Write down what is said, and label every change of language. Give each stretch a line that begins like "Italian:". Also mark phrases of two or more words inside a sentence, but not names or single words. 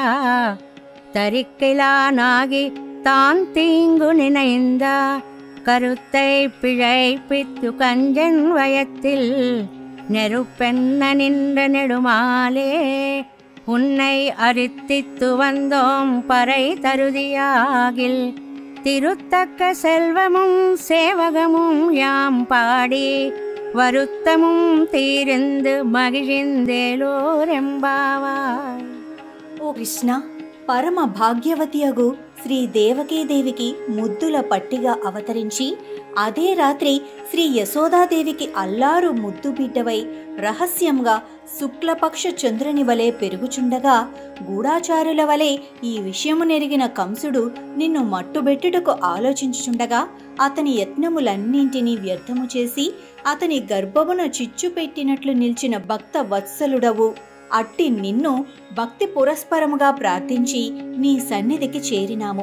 Tamil: தரிக்கிலானாகி தான் தீங்கு நினைந்த கருத்தை பிழைப்பித்து கஞ்சன் வயத்தில் நெருப்பென்ன நின்ற நெடுமாலே உன்னை அரித்தித்து வந்தோம் பறை தருதியாகில் திருத்தக்க செல்வமும் சேவகமும் யாம் பாடி வருத்தமும் தீர்ந்து மகிழ்ந்தேலோர் எம்பாவாய்.
Telugu: ఓ కృష్ణ, పరమ భాగ్యవతియగు శ్రీ దేవకీదేవికి ముద్దుల పట్టిగా అవతరించి అదే రాత్రి శ్రీ యశోదాదేవికి అల్లారు ముద్దు బిడ్డవై రహస్యంగా శుక్లపక్ష చంద్రుని వలె పెరుగుచుండగా గూఢాచారుల వలె ఈ విషయము నెరిగిన కంసుడు నిన్ను మట్టుబెట్టుటకు ఆలోచించుచుండగా అతని యత్నములన్నింటినీ వ్యర్థము చేసి అతని గర్భమున చిచ్చు పెట్టినట్లు నిలిచిన భక్త వత్సలుడవు అట్టి నిన్ను భక్తి పురస్పరముగా ప్రార్థించి నీ సన్నిధికి చేరినాము.